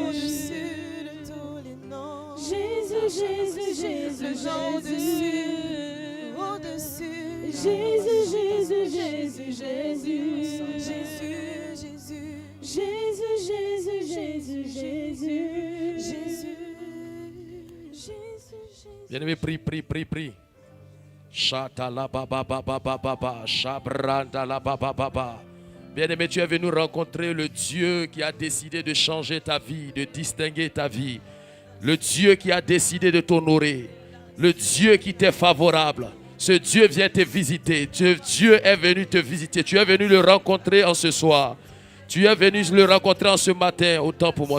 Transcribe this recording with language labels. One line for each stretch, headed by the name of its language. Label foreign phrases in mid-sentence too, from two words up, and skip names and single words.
French: Jésus, Jésus, Jésus, le nom au-dessus, au-dessus. Jésus, Jésus, Jésus, Jésus, Jésus, Jésus, Jésus, Jésus, Jésus, Jésus, Jésus. Bien-aimé, prie. Chata la baba baba baba, chabranda la baba baba. Bien-aimé, tu es venu rencontrer le Dieu qui a décidé de changer ta vie, de distinguer ta vie. le Dieu qui a décidé de t'honorer, le Dieu qui t'est favorable. Ce Dieu vient te visiter. Dieu est venu te visiter. Tu es venu le rencontrer en ce soir. Tu es venu le rencontrer en ce matin, autant pour moi.